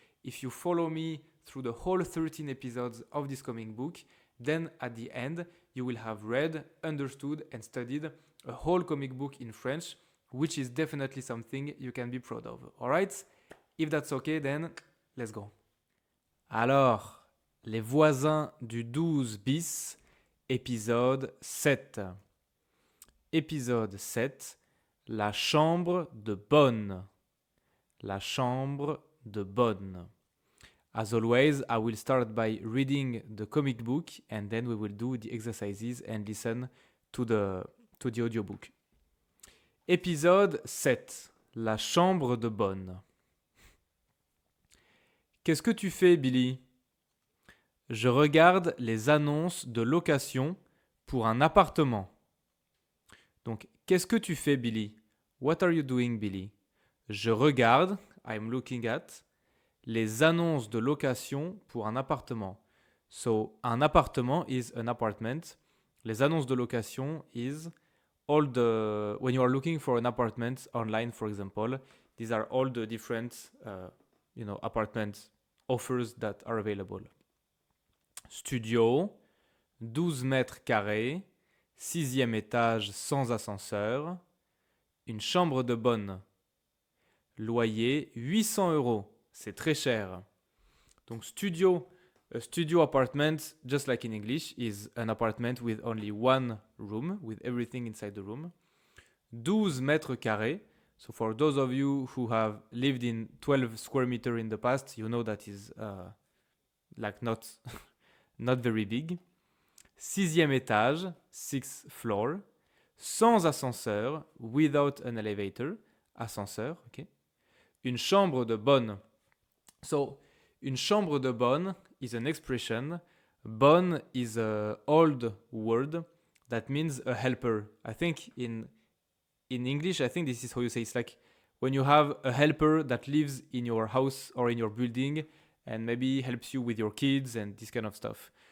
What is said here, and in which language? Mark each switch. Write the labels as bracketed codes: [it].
[en] If you follow me through the whole 13 episodes of this comic book, then at the end, you will have read, understood, and studied a whole comic book in French, which is definitely something you can be proud of. Alright? If that's okay, then let's go. [fr] Alors, les voisins du 12 bis, épisode 7. Épisode 7, la chambre de bonne. La chambre de bonne. [en] As always, I will start by reading the comic book and then we will do the exercises and listen to the audiobook. [fr] Épisode 7. La chambre de bonne. Qu'est-ce que tu fais, Billy? Je regarde les annonces de location pour un appartement. Donc, qu'est-ce que tu fais, Billy? [en] What are you doing, Billy? [fr] Je regarde, [en] I'm looking at, [fr] les annonces de location pour un appartement. [en] So, un appartement is an apartment. [fr] Les annonces de location [en] is all the... When you are looking for an apartment online, for example, these are all the different, apartment offers that are available. [fr] Studio, 12 mètres carrés, 6e étage sans ascenseur, une chambre de bonne. Loyer, 800 €. C'est très cher. [en] Donc a studio apartment, just like in English, is an apartment with only one room, with everything inside the room. [fr] 12 mètres carrés. [en] So for those of you who have lived in 12 square meter in the past, you know that is not, not very big. [fr] 6e étage, [en] 6th floor. [fr] Sans ascenseur, [en] without an elevator. Ascenseur, ok. [fr] Une chambre de bonne. [en] So, [fr] une chambre de bonne [en] is an expression. Bonne is an old word that means a helper. I think in English, I think this is how you say it's like when you have a helper that lives in your house or in your building and maybe helps you with your kids and this kind of stuff.